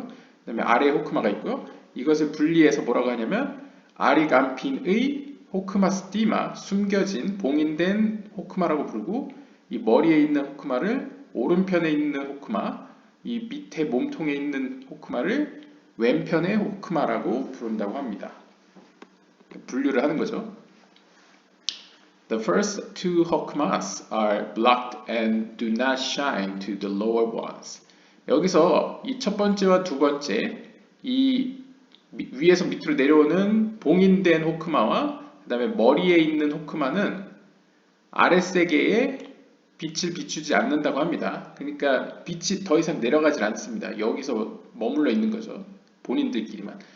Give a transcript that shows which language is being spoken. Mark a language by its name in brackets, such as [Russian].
[Korean] 그 다음에 아래에 호크마가 있고요. 이것을 분리해서 뭐라고 하냐면 아리간핀의 호크마 스티마, 숨겨진 봉인된 호크마라고 부르고, 이 머리에 있는 호크마를 오른편에 있는 호크마, 이 밑에 몸통에 있는 호크마를 왼편의 호크마라고 부른다고 합니다. 분류를 하는 거죠. [English] The first two 호크마s are blocked and do not shine to the lower ones. [Korean] 여기서 이 첫 번째와 두 번째, 이 위에서 밑으로 내려오는 봉인된 호크마와 그 다음에 머리에 있는 호크마는 아랫세계에 빛을 비추지 않는다고 합니다. 그러니까 빛이 더 이상 내려가질 않습니다. 여기서 머물러 있는 거죠. 본인들끼리만.